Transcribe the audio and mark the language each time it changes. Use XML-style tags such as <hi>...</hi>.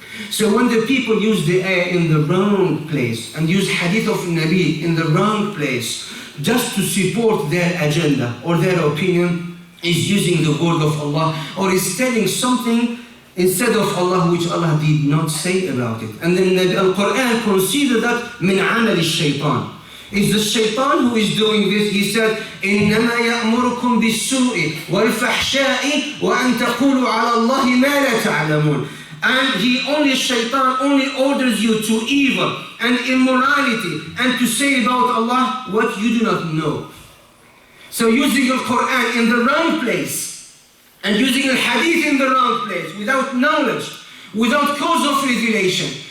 <en>So when the people use the ayah in the wrong place and use hadith of Nabi in the wrong place just to support their agenda or their opinion, is using the word of Allah or is telling something instead of Allah which Allah did not say about it. And then the Quran considered that min amal al-shaytan. It's the shaitan who is doing this. He said,</en> <ar>إِنَّمَا يَأْمُرُكُمْ بِالسُّوءِ وَالْفَحْشَاءِ وَأَن تَقُولُوا عَلَى اللَّهِ مَا لَا تَعْلَمُونَ.</ar> <en>And shaitan only orders you to evil and immorality and to say about Allah what you do not know. So using the Quran in the wrong place and using the hadith in the wrong place without knowledge, without cause of revelation.</en>